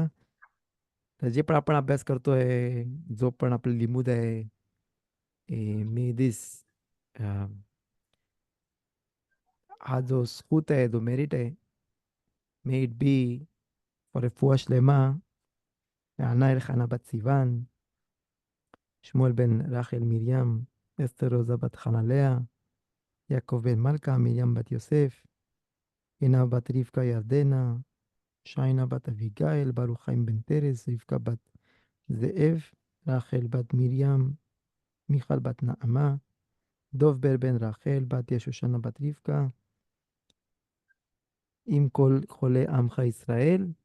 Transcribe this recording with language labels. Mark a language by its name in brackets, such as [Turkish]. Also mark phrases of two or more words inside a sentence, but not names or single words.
[Marathi] तर जे पण आपण अभ्यास करतोय, जो पण आपलं लिमूद आहे, [English] may this, [Marathi] हा जो स्कूत आहे, जो मेरिट [Hebrew] आहे, [English] may it be for [Hebrew] רפואה שלמה לענה אלחנה בת סיוון, שמואל בן רחל מרים, אסתר רוזה בת חנליה, יעקב בן מלכה, מרים בת יוסף, עינה בת רבקה ירדנה, שיינה בת אביגיל, ברוך חיים בן פרס, רבקה בת זאב, רחל בת מרים, מיכל בת נעמה, דוב בר בן רחל, בת ישושנה בת רבקה, עם כל חולי עמך ישראל,